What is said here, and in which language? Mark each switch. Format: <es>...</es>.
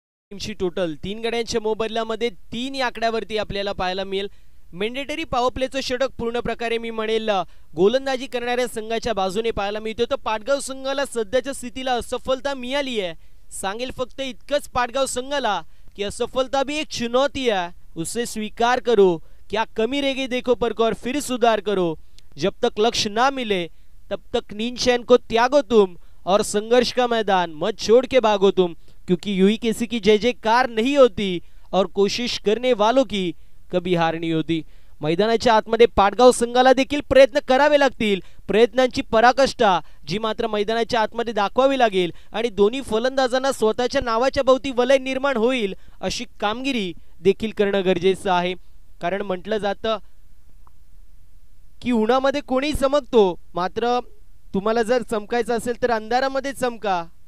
<mr>टीमची टोटल 3 गड्यांच्या मोबदल्यामध्ये 3 या आकड्यावरती आपल्याला पाहायला मिळेल. मेंडेटरी पॉवर प्लेचं षटक पूर्ण प्रकारे मी म्हणेल गोलंदाजी करणाऱ्या संघाच्या बाजूने पाहायला मिळतो. तर पाटगाव संघाला सध्याच्या स्थितीला असफलता मिळाली आहे. सांगेल फक्त इतकंच पाटगाव संघाला की</mr> <hi>असफलता भी एक चुनौती है, उसे स्वीकार करो. क्या कमी रह गई देखो परको फिर सुधार करो. जब तक लक्ष्य ना मिले तब तक नींद चैन को त्यागो तुम और संघर्ष का मैदान मत छोड़ के भागो तुम. क्योंकि यूं ही किसी की जय जयकार नहीं होती और कोशिश करने वालों की कभी हार नहीं होती.</hi> <mr>मैदानाच्या आतमध्ये पाटगाव संघाला देखील प्रयत्न करावे लागतील. प्रयत्नांची पराकाष्ठा जी मात्र मैदानाच्या आतमध्ये दाखवावी लागेल आणि दोन्ही फलंदाजांना स्वतःच्या नावाच्या भोवती वलय निर्माण होईल अशी कामगिरी देखील करणं गरजेचं आहे. कारण म्हटलं जातं की उन्हामध्ये कोणी चमकतो, मात्र तुम्हाला जर चमकायचं असेल तर अंधारामध्ये चमका.</mr>